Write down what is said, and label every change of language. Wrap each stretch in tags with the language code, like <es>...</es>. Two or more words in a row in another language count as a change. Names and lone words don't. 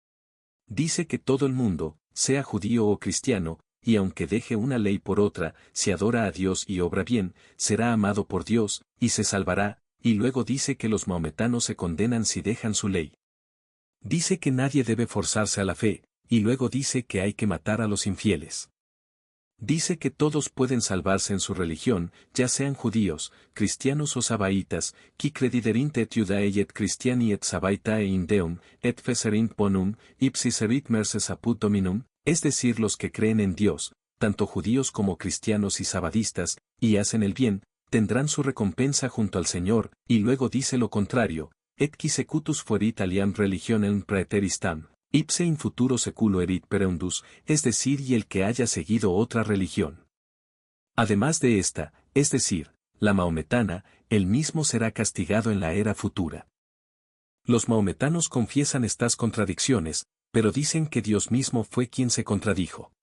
<es>Dice que todo el mundo, sea judío o cristiano, y aunque deje una ley por otra, si adora a Dios y obra bien, será amado por Dios, y se salvará, y luego dice que los maometanos se condenan si dejan su ley. Dice que nadie debe forzarse a la fe, y luego dice que hay que matar a los infieles. Dice que todos pueden salvarse en su religión, ya sean judíos, cristianos o sabaitas,</es> <la>qui crediderint et Iudaei et Christiani et Sabaitae in Deum, et feserint bonum, ipsis erit merces apud dominum,</la> <es>es decir los que creen en Dios, tanto judíos como cristianos y sabadistas, y hacen el bien, tendrán su recompensa junto al Señor, y luego dice lo contrario,</es> <la>et qui secutus fuerit aliam religionem praeteristam, ipse in futuro seculo erit pereundus,</la> <es>es decir y el que haya seguido otra religión. Además de esta, es decir, la maometana, él mismo será castigado en la era futura. Los maometanos confiesan estas contradicciones, pero dicen que Dios mismo fue quien se contradijo.</es>